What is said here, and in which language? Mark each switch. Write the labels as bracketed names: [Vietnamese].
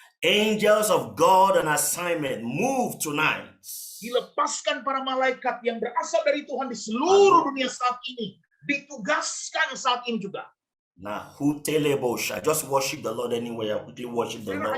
[English] Angels of God on assignment, move tonight. [Indonesian] Dilepaskan para malaikat yang berasal dari Tuhan di seluruh dunia saat ini. Ditugaskan saat ini juga. [English] Now, who telebosha? Just worship the Lord anywhere. Quickly worship the Lord.